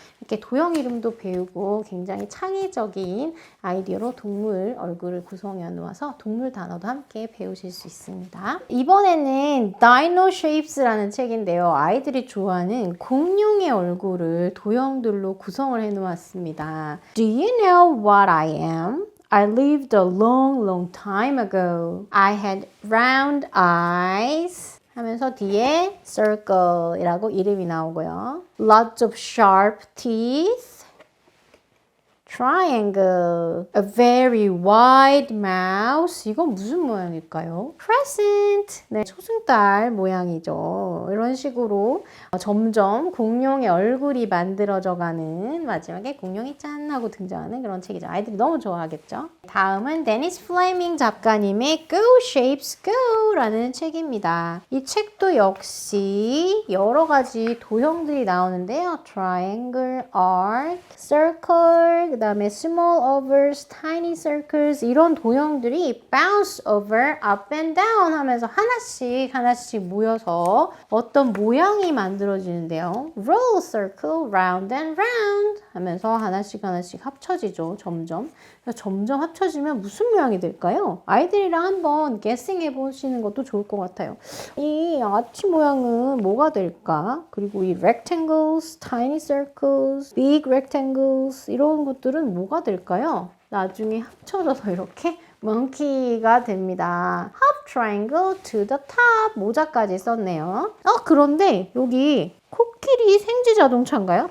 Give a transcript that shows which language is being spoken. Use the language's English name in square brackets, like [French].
[Korean] 이렇게 도형 이름도 배우고 굉장히 창의적인 아이디어로 동물 얼굴을 구성해 놓아서 동물 단어도 함께 배우실 수 있습니다. 이번에는 Dino Shapes라는 책인데요. 아이들이 좋아하는 공룡의 얼굴을 도형들로 구성을 해 놓았습니다. [English] Do you know what I am? I lived a long, long time ago. I had round eyes. [Korean] 하면서 뒤에 circle이라고 이름이 나오고요. [English] Lots of sharp teeth. Triangle. A very wide mouth. [Korean] 이건 무슨 모양일까요? Crescent. 네, 초승달 모양이죠. 이런 식으로 점점 공룡의 얼굴이 만들어져 가는 마지막에 공룡이 짠 하고 등장하는 그런 책이죠. 아이들이 너무 좋아하겠죠. 다음은 데니스 플레밍 작가님의 Go Shapes Go라는 책입니다. 이 책도 역시 여러 가지 도형들이 나오는데요. [English] Triangle, arc, circle, [Korean] 그 다음에 [English] small ovals, tiny circles [Korean] 이런 도형들이 [English] bounce over, up and down [Korean] 하면서 하나씩 모여서 어떤 모양이 만들어지는데요. [English] roll, circle, round and round [Korean] 하면서 하나씩 합쳐지죠. 점점 합쳐지면 무슨 모양이 될까요? 아이들이랑 한번 guessing 해보시는 것도 좋을 것 같아요. 이 아치 모양은 뭐가 될까? 그리고 이 [English] rectangles, tiny circles, big rectangles [Korean] 이런 것들은 뭐가 될까요? 나중에 합쳐져서 이렇게 monkey가 됩니다. [English] Hop triangle to the top [Korean] 모자까지 썼네요. 그런데 여기 코끼리 생쥐 자동차인가요?